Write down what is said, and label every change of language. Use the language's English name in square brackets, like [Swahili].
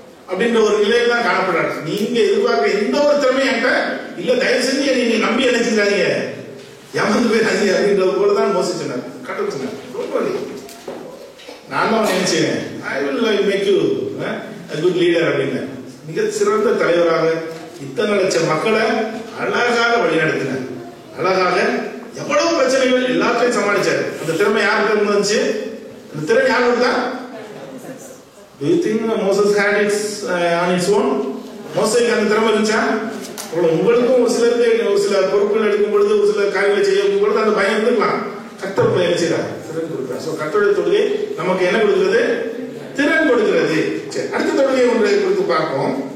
[Tamil] அப்படின்ற ஒரு நிலையில தான் காணப்படுறாரு. நீங்க எதிர்பார்க்க எந்த ஒரு திறமையும் என்கிட்ட இல்ல, தயவு செஞ்சு நீங்க நம்பி என்ன செஞ்சாதீங்க, ஏமாந்து போய் ராஜி அப்படின்றது போலதான் மோசி சொன்னார். கடவுள் சொன்னார், நான் தான் நினைச்சேன், [English] I will make you a good leader [Tamil] அப்படின்னு. மிக சிறந்த தலைவராக இத்தனை லட்சம் மக்களை அழகாக வழிநடத்தினார். அழகாக எவ்வளவு பிரச்சனைகள் எல்லாத்தையும் சமாளிச்சார். அந்த திறமை யாருக்கு வந்துச்சு? அந்த திறமை யார் கொடுத்தா? [English] Do you think Moses had it on its own? [Tamil] மோசேக்கு அந்த திறமை இருந்துச்சா? உங்களுக்கும் ஒரு சிலருக்கு ஒரு சில பொறுப்புகள் எடுக்கும் பொழுது, ஒரு சில காரியங்களை செய்யும் பொழுது அந்த பயம் இருந்துக்கலாம். கர்த்தர் பயம் செய்யறார், திறன் கொடுக்கிறார். சோ கர்த்தருடைய தொழுகை நமக்கு என்ன கொடுக்கிறது? திறன் கொடுக்கிறது. சரி, அடுத்த தொழுகை ஒன்றை குறித்து பார்ப்போம்.